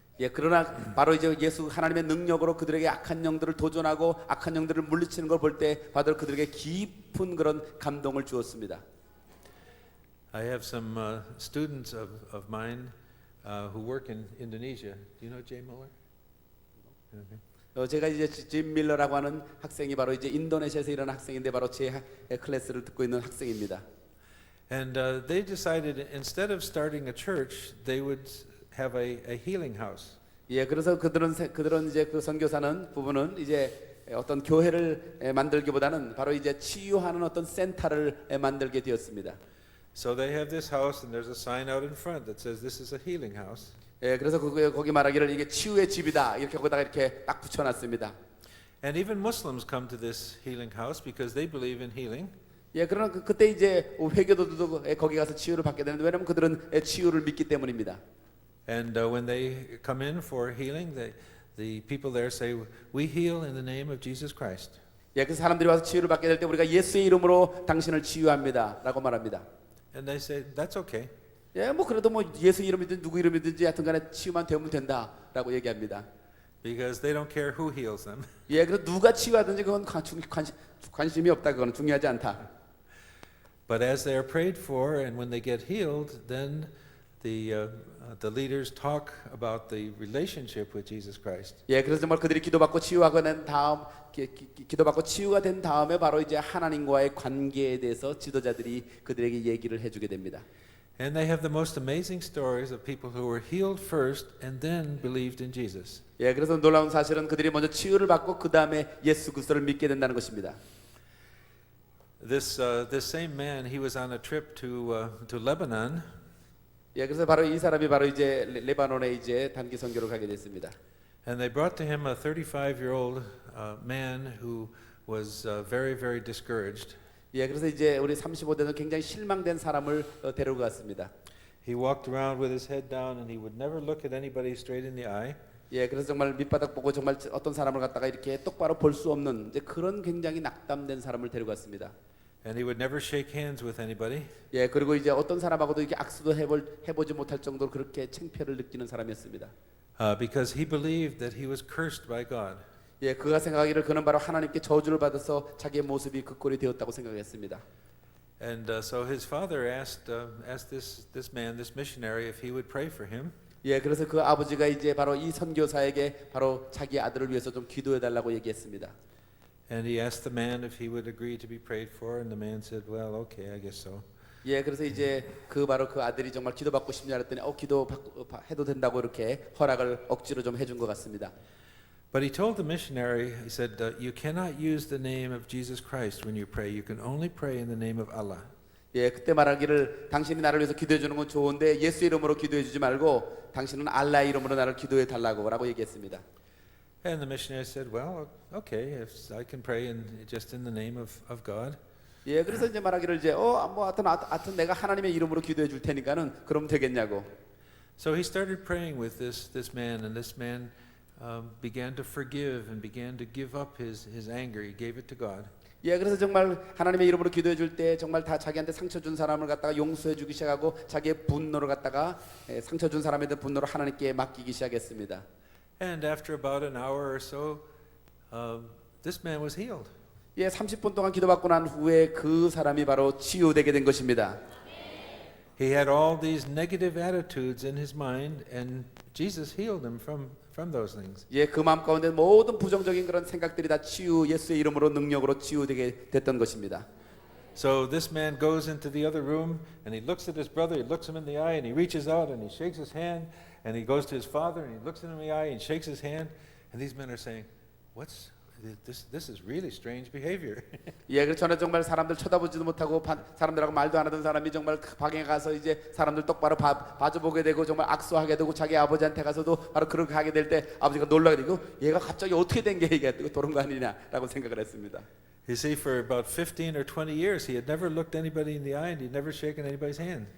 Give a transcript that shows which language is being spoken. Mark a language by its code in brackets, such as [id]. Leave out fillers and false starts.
[ko] 예, 그러나 바로 이제 예수 하나님의 능력으로 그들에게 악한 영들을 도전하고 악한 영들을 물리치는 걸 볼 때 바로 그들에게 깊은 그런 감동을 주었습니다. [en] I have some students of mine who work in Indonesia. Do you know Jay Muller? Okay. [ko] 제가 이제 짐 밀러라고 하는 학생이 바로 이제 인도네시아에서 일하는 학생인데 바로 제 클래스를 듣고 있는 학생입니다. [en] And they decided instead of starting a church, they would have a healing house. [ko] 예, 그래서 그들은 이제 그 선교사는 부부는 이제 어떤 교회를 만들기보다는 바로 이제 치유하는 어떤 센터를 만들게 되었습니다. [en] So they have this house, and there's a sign out in front that says this is a healing house. [ko] 예, 그래서 거기 말하기를 이게 치유의 집이다 이렇게 거기다가 이렇게 딱 붙여놨습니다. [en] And even Muslims come to this healing house because they believe in healing. [ko] 예, 그러나 그때 이제 회교도도 거기 가서 치유를 받게 되는데 왜냐하면 그들은 치유를 믿기 때문입니다. [en] And when they come in for healing, the people there say, "We heal in the name of Jesus Christ." [ko] 예, 그 사람들이 와서 치유를 받게 될 때 우리가 예수의 이름으로 당신을 치유합니다라고 말합니다. [en] And they say, "That's okay." [ko] 예, 뭐 그래도 뭐 예수 이름이든 누구 이름이든지 하여튼간에 치유만 되면 된다라고 얘기합니다. [en] Because they don't care who heals them. [ko] 예, 그래서 누가 치유하든지 그건 관심이 없다. 그건 중요하지 않다. [en] But as they are prayed for, and when they get healed, then the leaders talk about the relationship with Jesus Christ. [ko] 예, 그래서 정말 그들이 기도받고 치유하고 난 다음 기도받고 치유가 된 다음에 바로 이제 하나님과의 관계에 대해서 지도자들이 그들에게 얘기를 해주게 됩니다. [en] And they have the most amazing stories of people who were healed first and then believed in Jesus. [ko] 예, 그래서 놀라운 사실은 그들이 먼저 치유를 받고 그 다음에 예수 그리스도를 믿게 된다는 것입니다. [en] This same man, he was on a trip to Lebanon. [ko] 예, 그래서 바로 이 사람이 바로 이제 레바논에 이제 단기 선교를 가게 됐습니다. [en] And they brought to him a 35-year-old man who was very, very discouraged. [ko] 예, 그래서 이제 우리 35대는 굉장히 실망된 사람을 데리고 갔습니다. [en] He walked around with his head down, and he would never look at anybody straight in the eye. [ko] 예, 그래서 정말 밑바닥 보고 정말 어떤 사람을 갖다가 이렇게 똑바로 볼 수 없는 이제 그런 굉장히 낙담된 사람을 데리고 갔습니다. [en] And he would never shake hands with anybody. [ko] 예, 그리고 이제 어떤 사람하고도 이렇게 악수도 해보지 못할 정도로 그렇게 창피를 느끼는 사람이었습니다. [en] Because he believed that he was cursed by God. [ko] 예, 그가 생각하기를 그는 바로 하나님께 저주를 받아서 자기의 모습이 그 꼴이 되었다고 생각했습니다. [en] And so his father asked this man, this missionary, if he would pray for him. [ko] 예, 그래서 그 아버지가 이제 바로 이 선교사에게 바로 자기 아들을 위해서 좀 기도해 달라고 얘기했습니다. [en] And he asked the man if he would agree to be prayed for, and the man said, "Well, okay, I guess so." [ko] 예, 그래서 이제 바로 그 아들이 정말 기도받고 싶냐 했더니 기도 해도 된다고 이렇게 허락을 억지로 좀 해준 것 같습니다. [en] But he told the missionary, he said, "You cannot use the name of Jesus Christ when you pray. You can only pray in the name of Allah." [ko] 예, 그때 말하기를 당신이 나를 위해서 기도해 주는 건 좋은데 예수 이름으로 기도해 주지 말고 당신은 알라의 이름으로 나를 기도해 달라고라고 얘기했습니다. [en] And the missionary said, "Well, okay, if I can pray just in the name of God." [ko] 예, 그래서 이제 말하기를 이제 뭐 하여튼 내가 하나님의 이름으로 기도해 줄 테니까는 그럼 되겠냐고. [en] So he started praying with this man, and this man began to forgive and began to give up his anger. He gave it to God. [ko] 예, 그래서 정말 하나님의 이름으로 기도해 줄 때 정말 다 자기한테 상처 준 사람을 갖다가 용서해 주기 시작하고 자기의 분노를 갖다가 상처 준 사람에 대한 분노를 하나님께 맡기기 시작했습니다. [en] And after about an hour or so, this man was healed. [ko] 예, 30분 동안 기도받고 난 후에 그 사람이 바로 치유되게 된 것입니다. [en] he had all these negative attitudes in his mind, and Jesus healed him from those things. [ko] 예, 그 마음 가운데 모든 부정적인 그런 생각들이 다 예수의 이름으로 능력으로 치유되게 됐던 것입니다. [en] So this man goes into the other room and he looks at his brother, he looks him in the eye and he reaches out and he shakes his hand, and he goes to his father and he looks him in the eye and shakes his hand, and these men are saying, "What's this is really strange behavior." [ko] 예, 그래서 저는 정말 사람들 쳐다보지도 못하고 사람들하고 말도 안 하던 사람이 정말 그 방에 가서 이제 사람들 똑바로 봐줘보게 되고 정말 악수하게 되고 자기 아버지한테 가서도 바로 그렇게 하게 될 때 아버지가 놀라게 되고 얘가 갑자기 어떻게 된 게 이게 그런 거 아니냐라고 생각을 했습니다. [en] You see, for about 15 or 20 years, he had never looked anybody in the eye and he'd never shaken anybody's hand.